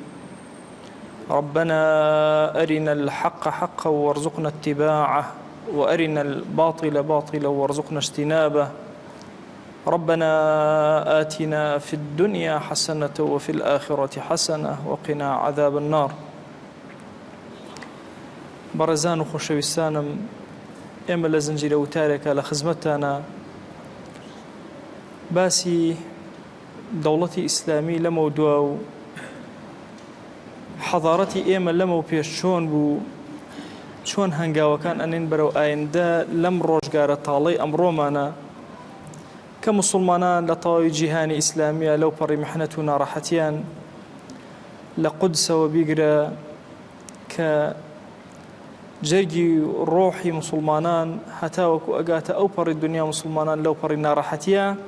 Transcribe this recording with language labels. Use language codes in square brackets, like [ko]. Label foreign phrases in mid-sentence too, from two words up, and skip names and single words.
[ar] ربنا أرنا الحق حقا وارزقنا اتباعه، وأرنا الباطل باطلا وارزقنا اجتنابه. ربنا آتنا في الدنيا حسنة وفي الآخرة حسنة وقنا عذاب النار. [ckb] بەڕێزان و خۆشەویستانم، ئێمە لە زنجیرە وتارێکە لە خزمەتتانە باسی دەوڵەتی ئیسلامی لەمە دووە و حەضارەتی ئێمە لەمە و پێش چۆن بوو، چۆن هەنگاوەکان ئەنێن بەرەو ئایندە لەم ڕۆژگارە تاڵەی ئەمڕۆمانە کە موسڵمانان لە تەواوی جیهانی ئیسلامیە لەو پەڕی میحنەت و ناڕەحەتیان لە قودسەوە بیگرە کە جەرگی ڕۆحی موسڵمانان هەتاوەکو ئەگاتە ئەو پەڕی دنیا موسڵمانان لەو پەڕی ناڕەحەتیە.